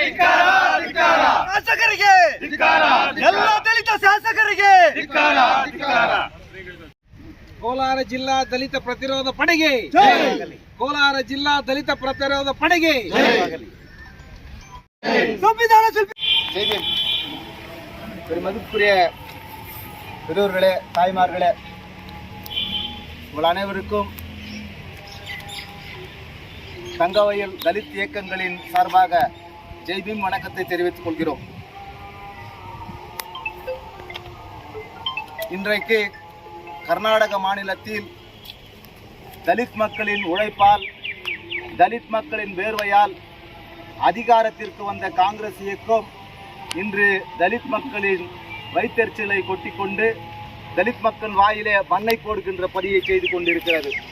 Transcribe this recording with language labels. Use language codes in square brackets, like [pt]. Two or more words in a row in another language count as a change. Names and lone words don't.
[kn] ಎಲ್ಲ ದಲಿತ ಶಾಸಕರಿಗೆ ಕೋಲಾರ ಜಿಲ್ಲಾ ದಲಿತ ಪ್ರತಿರೋಧ ಪಡೆಗೆ ಕೋಲಾರ ಜಿಲ್ಲಾ ದಲಿತ ಪ್ರತಿರೋಧ ಪಡೆಗೆ ಸಂವಿಧಾನ ಶಿಲ್ಪಿ [ta] மதிப்புக்குரிய பெரியோர்களே, தாய்மார்களே, உங்கள் அனைவருக்கும் தங்கவயல் தலித் இயக்கங்களின் சார்பாக ஜெய்பீம் வணக்கத்தை தெரிவித்துக் கொள்கிறோம். இன்றைக்கு கர்நாடக மாநிலத்தில் தலித் மக்களின் உழைப்பால், தலித் மக்களின் வேர்வையால் அதிகாரத்திற்கு வந்த காங்கிரஸ் இயக்கம் இன்று தலித் மக்களின் வயிற்றெரிச்சலை கொட்டிக்கொண்டு தலித் மக்கள் வாயிலே மண்ணை போடுகின்ற பணியை செய்து கொண்டிருக்கிறது.